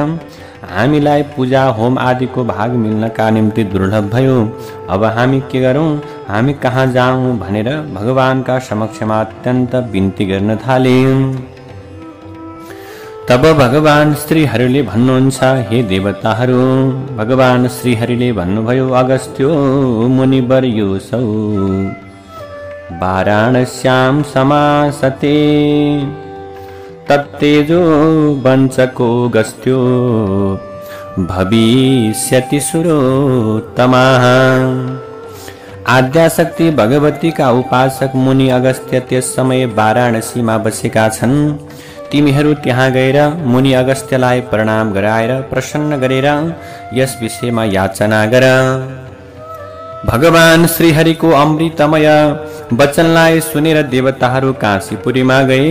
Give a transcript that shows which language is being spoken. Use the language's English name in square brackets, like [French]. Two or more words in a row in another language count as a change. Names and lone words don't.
[Nepali] हामीलाई पूजा होम आदिको भाग मिल्नका निम्ति दुर्लभ भयो। अब हामी के गरौँ, हामी कहाँ जाऊँ भनेर भगवानका समक्षमा अत्यन्त बिन्ती गर्न थाले। तब भगवान श्रीहरिले भन्नुहुन्छ, हे देवताहरू, भगवान श्रीहरिले भन्नुभयो, [Sanskrit] अगस्त्यो मुनिवर्योऽसौ वाराणस्यां समासते तत्तेजो वञ्चको गस्त्यो भविष्यति सुरोत्तमाः। [Nepali] आद्याशक्ति भगवती का उपासक मुनि अगस्त्य त्यस समय वाराणसीमा बसेका छन्। तिमीहरू त्यहाँ गएर मुनि अगस्त्यलाई प्रणाम गराएर प्रसन्न गरेर यस विषयमा याचना गर। भगवान श्रीहरिको अमृतमय वचनलाई सुनेर देवताहरू काशीपुरीमा गए।